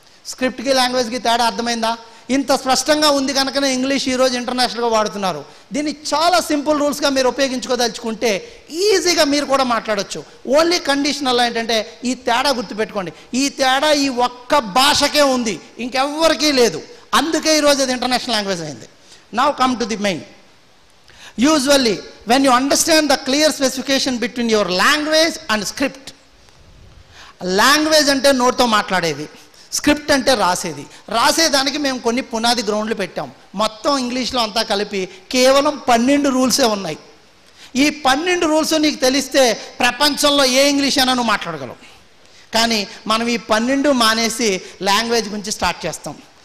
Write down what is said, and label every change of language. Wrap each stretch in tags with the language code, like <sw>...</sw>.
<te>స్క్రిప్ట్కి లాంగ్వేజ్కి తేడా అర్థమైందా? ఇంత స్పష్టంగా ఉంది కనుకనే ఇంగ్లీష్ ఈరోజు ఇంటర్నేషనల్గా వాడుతున్నారు. దీన్ని చాలా సింపుల్ రూల్స్గా మీరు ఉపయోగించుకోదలుచుకుంటే ఈజీగా మీరు కూడా మాట్లాడచ్చు. ఓన్లీ కండిషనల్ ఏంటంటే ఈ తేడా గుర్తుపెట్టుకోండి. ఈ తేడా ఈ ఒక్క భాషకే ఉంది, ఇంకెవ్వరికీ లేదు. అందుకే ఈరోజు అది ఇంటర్నేషనల్ లాంగ్వేజ్ అయింది.</te> <en>Now come to the main. Usually when you understand the clear specification between your language and script,</en> <te>language అంటే నోట్తో మాట్లాడేది, స్క్రిప్ట్ అంటే రాసేది. రాసేదానికి మేము కొన్ని పునాది గ్రౌండ్లు పెట్టాం. మొత్తం ఇంగ్లీష్లో అంతా కలిపి కేవలం 12 రూల్సే ఉన్నాయి. ఈ 12 రూల్స్ నీకు తెలిస్తే ప్రపంచంలో ఏ ఇంగ్లీష్ అయినా నువ్వు మాట్లాడగలవు. కానీ మనం ఈ 12 మానేసి లాంగ్వేజ్ గురించి స్టార్ట్ చేస్తాం.</te>